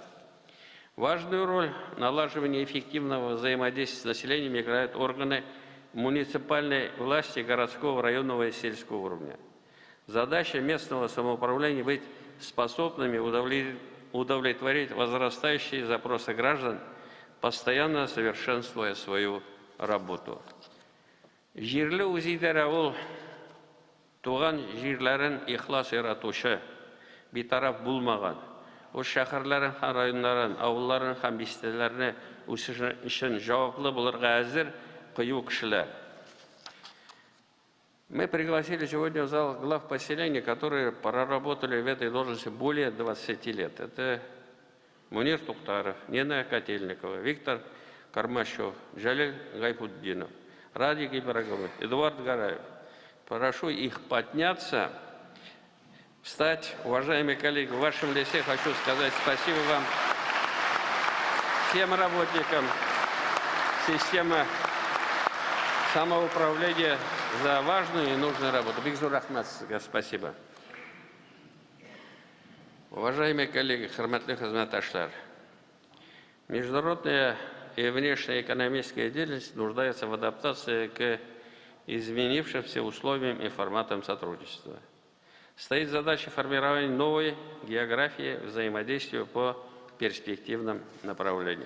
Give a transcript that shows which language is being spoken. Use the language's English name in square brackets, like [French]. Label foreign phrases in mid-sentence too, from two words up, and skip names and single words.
[Russian] Важную роль в налаживании эффективного взаимодействия с населением играют органы муниципальной власти городского, районного и сельского уровня. Задача местного самоуправления – быть способными удовлетворить возрастающие запросы граждан, постоянно совершенствуя свою работу. [Tatar] Җирле үзидарә ул туган җирләрен ихлас яратучы, битараф булмаган. Ул шәһәрләрен һәм районнарын, авылларын һәм бистәләрне үсеше өчен җаваплы булырга әзер кыю кешеләр. [Russian] Мы пригласили сегодня в зал глав поселения, которые проработали в этой должности более 20 лет. Это Мунир Тухтаров, Нина Котельникова, Виктор Кармашев, Джалиль Гайфуддинов, Радик Ибрагимов, Эдуард Гараев. Прошу их подняться, встать. Уважаемые коллеги, в вашем лице хочу сказать спасибо вам, всем работникам системы самоуправления, за важную и нужную работу. [Tatar] Бигзур Ахмад, спасибо. [Russian] Уважаемые коллеги, [Tatar] хөрмәтле хезмәттәшләр, [Russian] международная и внешняя экономическая деятельность нуждается в адаптации к изменившимся условиям и форматам сотрудничества. Стоит задача формирования новой географии взаимодействия по перспективным направлениям.